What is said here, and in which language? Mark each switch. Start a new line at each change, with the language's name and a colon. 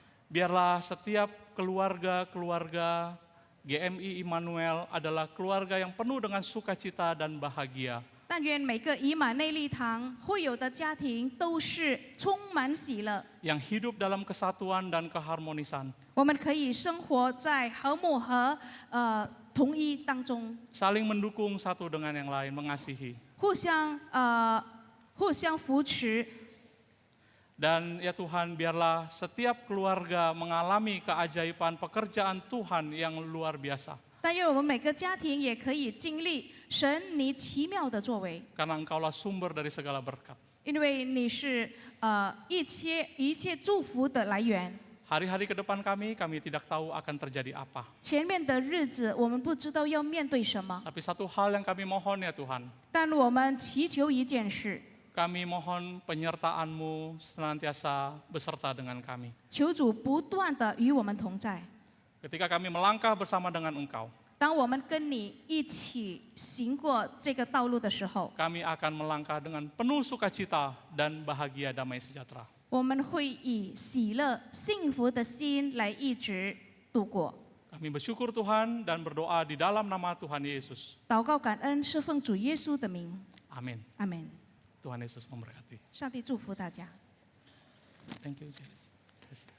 Indonesian: Biarlah setiap keluarga-keluarga GMI Immanuel adalah keluarga yang penuh dengan sukacita dan bahagia.
Chinese: 但愿每个以马内利堂会有的家庭都是充满喜乐，
Indonesian: Yang hidup dalam kesatuan dan keharmonisan.
Chinese: 我们可以生活在和睦和统一当中，
Indonesian: Saling mendukung satu dengan yang lain, mengasihi.
Chinese: 互相扶持。
Indonesian: Dan ya Tuhan, biarlah setiap keluarga mengalami keajaiban pekerjaan Tuhan yang luar biasa.
Chinese: 但愿我们每个家庭也可以经历神你奇妙的作为，
Indonesian: Karena Engkaulah sumber dari segala berkat.
Chinese: 因为你是一切祝福的来源。
Indonesian: Hari-hari ke depan kami tidak tahu akan terjadi apa.
Chinese: 前面的日子我们不知道要面对什么，
Indonesian: Tapi satu hal yang kami mohon ya Tuhan,
Chinese: 但我们祈求一件事，
Indonesian: kami mohon penyertaan-Mu senantiasa beserta dengan kami.
Chinese: 求主不断的与我们同在。
Indonesian: Ketika kami melangkah bersama dengan Engkau,
Chinese: 当我们跟你一起行过这个道路的时候，
Indonesian: kami akan melangkah dengan penuh sukacita dan bahagia damai sejahtera.
Chinese: 我们会以喜乐、幸福的心来一直度过。
Indonesian: Kami bersyukur Tuhan dan berdoa di dalam nama Tuhan Yesus.
Chinese: 祷告感恩是奉主耶稣的名，
Indonesian: Amin.
Chinese: 阿门。
Indonesian: Tuhan Yesus memberkati.
Chinese: 上帝祝福大家。
English: Thank you, Jesus.